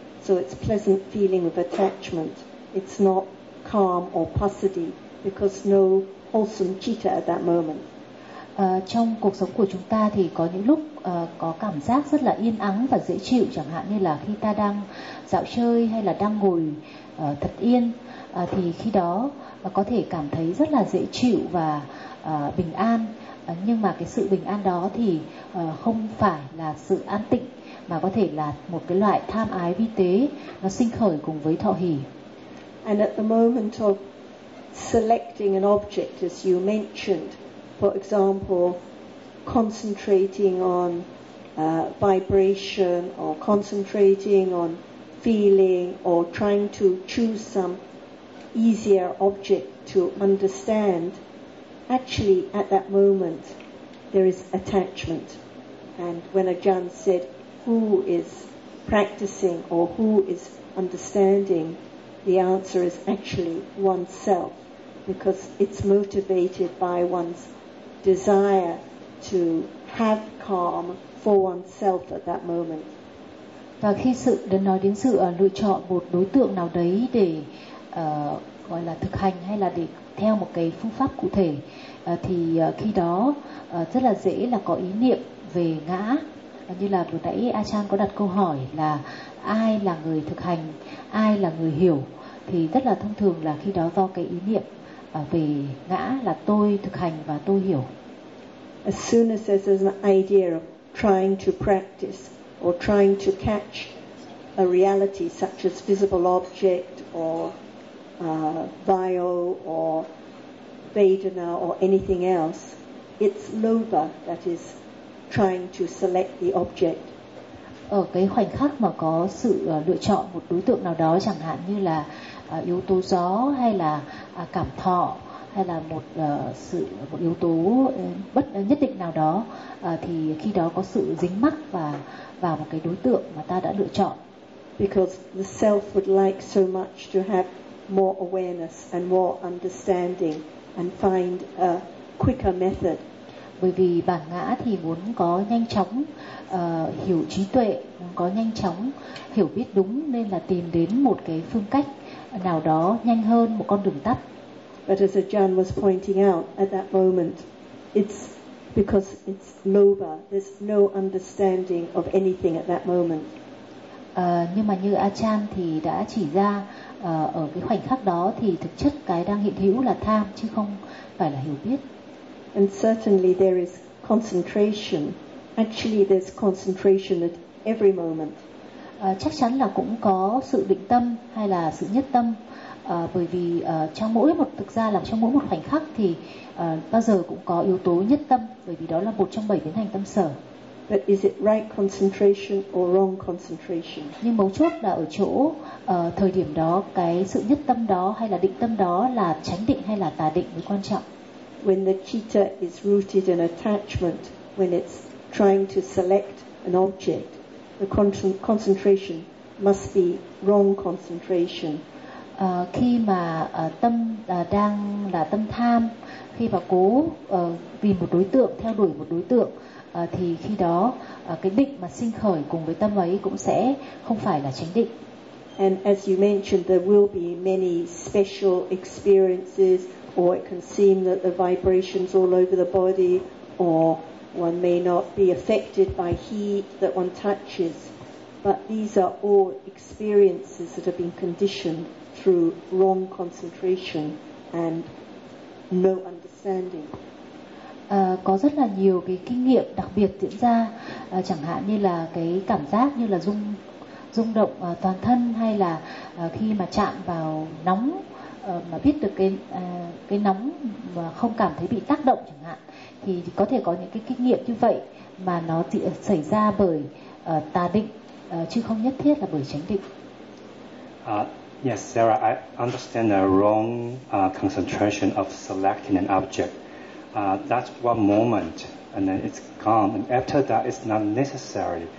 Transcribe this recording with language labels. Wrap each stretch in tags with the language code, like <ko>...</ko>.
<en>So it's pleasant feeling of attachment. It's not calm or pasadi because no wholesome citta at that moment.</en> <vi>Trong cuộc sống của chúng ta thì có những lúc có cảm giác rất là yên ắng và dễ chịu, chẳng hạn như là khi ta đang dạo chơi hay là đang ngồi thật yên, thì khi đó có thể cảm thấy rất là dễ chịu và bình an. Nhưng mà cái sự bình an đó thì không phải là sự an tịnh, mà có thể là một cái loại tham ái vi tế nó sinh khởi cùng với thọ hỷ.</vi> <en>And at the moment of selecting an object, as you mentioned, for example, concentrating on vibration or concentrating on feeling or trying to choose some easier object to understand, actually at that moment there is attachment. And when Ajahn said who is practicing or who is understanding, the answer is actually oneself, because it's motivated by one's desire to have calm for oneself at that moment.</en> <vi>Và khi sự đến nói đến sự lựa chọn một đối tượng nào đấy để gọi là thực hành hay là để theo một cái phương pháp cụ thể, thì khi đó rất là dễ là có ý niệm về ngã. Như là vừa nãy Achan có đặt câu hỏi là ai là người thực hành, ai là người hiểu, thì rất là thông thường là khi đó do cái ý niệm về ngã, là tôi thực hành và tôi hiểu.</vi> <en>As soon as there's an idea of trying to practice or trying to catch a reality such as visible object or vayo or vedana or anything else, it's lobha that is trying to select the object.</en> <vi>Ở cái khoảnh khắc mà có sự lựa chọn một đối tượng nào đó, chẳng hạn như là yếu tố gió hay là cảm thọ hay là một sự một yếu tố bất nhất định nào đó, thì khi đó có sự dính mắc vào một cái đối tượng mà ta đã lựa chọn.</vi> <en>Because the self would like so much to have more awareness and more understanding and find a quicker method.</en> <vi>Bởi vì bản ngã thì muốn có nhanh chóng hiểu trí tuệ, muốn có nhanh chóng hiểu biết đúng, nên là tìm đến một cái phương cách nào đó nhanh hơn, một con đường tắt.</vi> <en>But as Ajahn was pointing out at that moment, it's because it's lobha, there's no understanding of anything at that moment.</en> <vi>Nhưng mà như Ajahn thì đã chỉ ra, ở cái khoảnh khắc đó thì thực chất cái đang hiện hữu là tham chứ không phải là hiểu biết.</vi> <en>And certainly there is concentration. Actually, there's concentration at every moment.</en> <vi>Chắc chắn là cũng có sự định tâm hay là sự nhất tâm, bởi vì trong mỗi một thực ra là trong mỗi một khoảnh khắc thì bao giờ cũng có yếu tố nhất tâm, bởi vì đó là một trong bảy biến hành tâm sở.</vi> <en>But is it right concentration or wrong concentration?</en> <vi>Nhưng mấu chốt là ở chỗ thời điểm đó, cái sự nhất tâm đó hay là định tâm đó là chánh định hay là tà định mới quan trọng.</vi> <en>When the citta is rooted in attachment, when it's trying to select an object, the concentration must be wrong concentration.</en> <vi>Khi mà tâm đang là tâm tham, khi mà cố vì một đối tượng, theo đuổi một đối tượng, thì khi đó cái định mà sinh khởi cùng với tâm ấy cũng sẽ không phải là chánh định.</vi> <en>And as you mentioned, there will be many special experiences, or it can seem that the vibrations all over the body, or one may not be affected by heat that one touches, but these are all experiences that have been conditioned through wrong concentration and no understanding.</en> <vi>Có rất là nhiều cái kinh nghiệm đặc biệt diễn ra, chẳng hạn như là cái cảm giác như là rung động toàn thân, hay là khi mà chạm vào nóng mà biết được cái nóng mà không cảm thấy bị tác động chẳng hạn, thì có thể có những cái kinh nghiệm như vậy mà nó xảy ra bởi tà định chứ không nhất thiết là bởi chánh định.</vi> <en>Yes, Sarah, I understand the wrong concentration of selecting an object. That's one moment and then it's gone, and after that it's not necessary.</en>